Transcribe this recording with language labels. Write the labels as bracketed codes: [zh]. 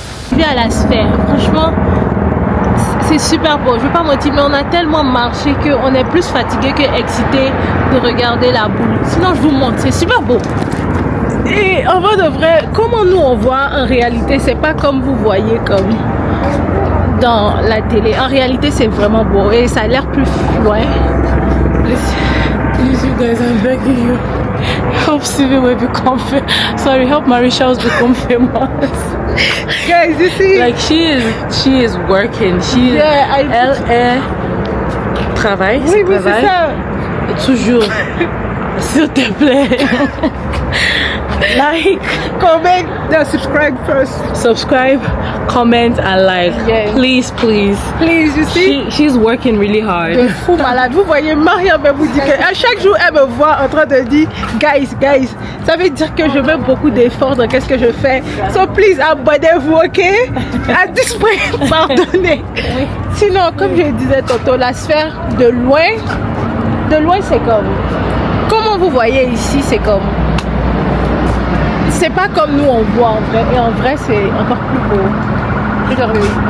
[fr] Je viens à la Sphère. Franchement, c'est super beau, je ne vais pas mentir, mais on a tellement marché qu'on est plus fatigué que excité de regarder la boule. Sinon, je vous montre, c'est super beau. Et en vrai de vrai, comment nous on voit en réalité, c'est pas comme vous voyez comme dans la télé. En réalité, c'est vraiment beau et ça a l'air plus loin. [en] Please, you guys, I'm begging you. Help Sylvie will become famous. Sorry, help Marie-Charles become famous. Guys, you see? Like she is working. She [fr] elle travaille. Oui, oui, c'est ça. Toujours. S'il te plaît. Like, [en] comment, no, subscribe first. Subscribe, comment and like. Yeah. Please, please. Please, you see? She's working really hard. [fr] De fou malade. Vous voyez, Mariam vous dit qu'à chaque jour, elle me voit en train de dire, guys, ça veut dire que je mets beaucoup d'efforts dans qu'est-ce que je fais. [en] So please, [fr] abonnez-vous, ok? À [en] this point, [fr] pardonnez. Oui. Sinon, comme je disais tantôt, la Sphère, de loin, c'est comme, comment vous voyez ici, c'est comme, c'est pas comme nous on voit en vrai, et en vrai c'est encore plus beau. Regardez.